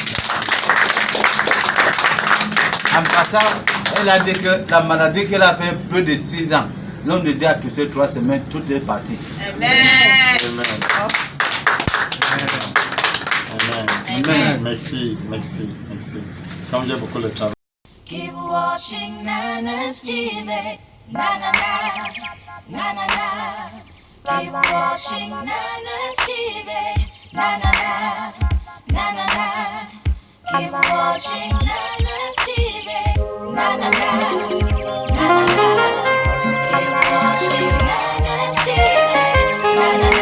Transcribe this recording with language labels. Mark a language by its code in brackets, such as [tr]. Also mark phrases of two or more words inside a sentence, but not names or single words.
[fr] En passant, elle a dit que la maladie qu'elle a fait plus de 6 ans, l'homme de Dieu a touché 3 semaines, tout est parti. Amen. Amen. Amen. Amen. Merci, merci, merci. Comme j'ai beaucoup de travail. [en] Keep watching Nana's TV. Na na na, na na na. Keep watching Nana's TV. Na na na, na na na. Keep watching Nana's TV. Na na na, na na na. Keep watching Nana's TV. Na na